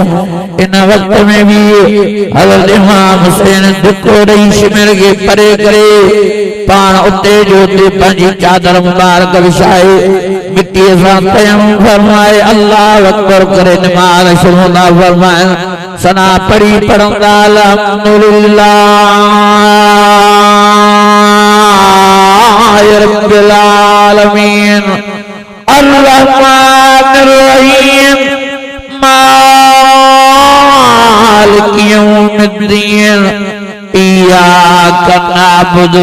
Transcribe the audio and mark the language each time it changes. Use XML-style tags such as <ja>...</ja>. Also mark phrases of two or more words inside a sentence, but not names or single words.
<sd>इन वक़्त में भी हज़रत इमाम हुसैन धिको ॾेई शिमिर खे परे करे पाण उते जो उते पंहिंजी चादर मुबारक विछाए मिटीअ सां तयम्मुम फरमाए</sd> <ar>الله أكبر</ar> <sd>करे नमाज़ शुरू था फरमाइनि। सना पढ़ी पढ़ंदा</sd> <ar>الحمد لله رب العالمين الرحمن الرحيم مالك يوم الدين إياك نعبد</ar>